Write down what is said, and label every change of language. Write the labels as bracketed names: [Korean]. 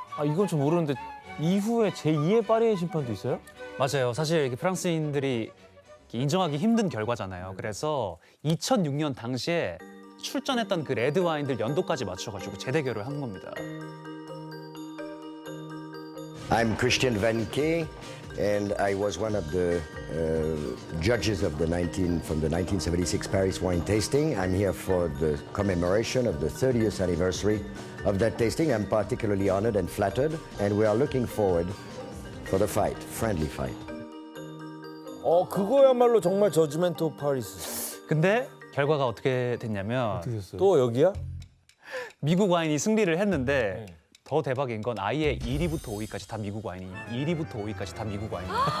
[Korean] 아 이건 좀 모르는데 이후에 제2의 파리의 심판도 있어요? 맞아요. 사실 이게 프랑스인들이 인정하기 힘든 결과잖아요. 그래서 2006년 당시에 출전했던 그 레드 와인들 연도까지 맞춰가지고 재대결을 한 겁니다. [English] I'm Christian Van Kay, and I was one of the judges of from the 1976 Paris wine tasting. I'm here for the commemoration of the 30th anniversary of that tasting. I'm particularly honored and flattered, and we are looking forward for the fight, friendly fight. [Korean] 그거야말로 정말 [English] 저지멘트 오브 파리스. [Korean] 근데 결과가 어떻게 됐냐면 또 여기야? 미국 와인이 승리를 했는데 더 대박인 건 아예 1위부터 5위까지 다 미국 와인이 1위부터 5위까지 다 미국 와인이.